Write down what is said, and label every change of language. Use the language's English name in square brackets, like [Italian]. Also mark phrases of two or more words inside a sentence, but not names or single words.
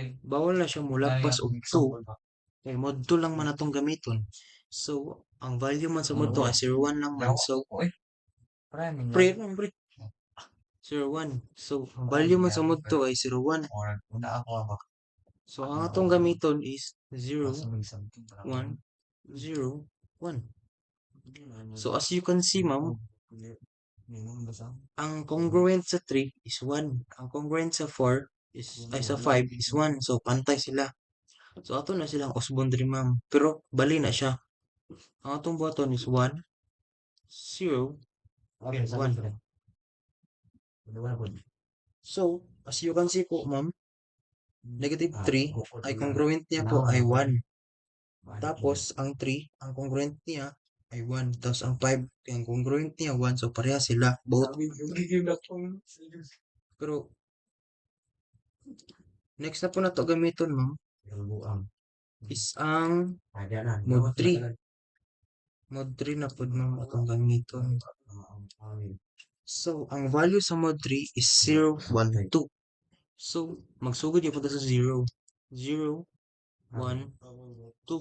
[Cebuano] Bawal na siya mulagpas og 2. Kay mod 2 lang man atong gamiton. So ang value man sa mod 2 ay 0, 1 lang man. So pre lang pre. 0, 1. So ang value man sa mod 2 ay 0, 1. Una ako ako. So ang atong gamiton is 0, 1, 0, 1. So [English] as you can see [Cebuano] ma'am, ang congruent sa 3 is 1. Ang congruent sa 4 is, ay sa 5 is 1. So pantay sila. So ato na silang usbon diri ma'am. Pero bali na siya. Ang atong button is 1, 0, Okay, 1. So, [English] as you can see [Cebuano] po ma'am, negative 3 ay congruent niya po ay 1. Tapos, ang 3, ang congruent niya ay 1. Tapos, ang 5, ang congruent niya 1. So, pareha sila. Both. Pero, next na po na to gamiton, ma'am, is ang mod 3. Mod 3 na po, ma'am, atong gamiton. So, ang value sa mod 3 is 0, 1, 2. So, magsugod niya po sa 0. 0, 1, 2.